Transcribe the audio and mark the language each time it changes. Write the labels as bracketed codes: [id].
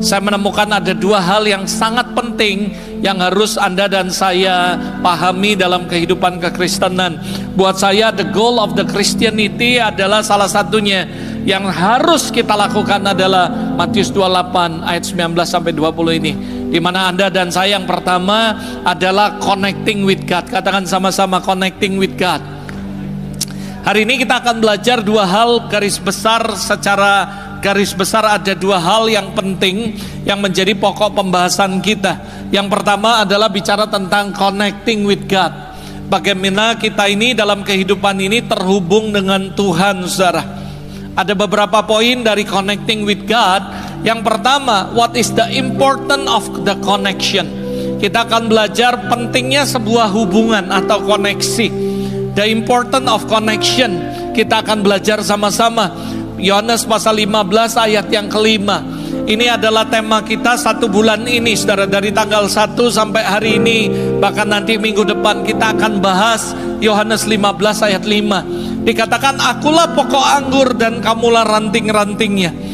[id] Saya menemukan ada dua hal yang sangat penting yang harus Anda dan saya pahami dalam kehidupan kekristenan. Buat saya, [en] the goal of the Christianity [id] adalah salah satunya yang harus kita lakukan adalah Matius 28 ayat 19 sampai 20 ini, di mana Anda dan saya yang pertama adalah [en] connecting with God. [id] Katakan sama-sama, [en] connecting with God. [id] Hari ini kita akan belajar dua hal garis besar. Secara garis besar ada dua hal yang penting yang menjadi pokok pembahasan kita. Yang pertama adalah bicara tentang [en] connecting with God. [id] Bagaimana kita ini dalam kehidupan ini terhubung dengan Tuhan, saudara. Ada beberapa poin dari [en] connecting with God. [id] Yang pertama, [en] what is the importance of the connection? [id] Kita akan belajar pentingnya sebuah hubungan atau koneksi. [en] The importance of connection. [id] Kita akan belajar sama-sama. Yohanes pasal 15 ayat yang kelima. Ini adalah tema kita satu bulan ini, saudara. Dari tanggal 1 sampai hari ini, bahkan nanti minggu depan kita akan bahas Yohanes 15 ayat 5. Dikatakan, akulah pokok anggur dan kamulah ranting-rantingnya.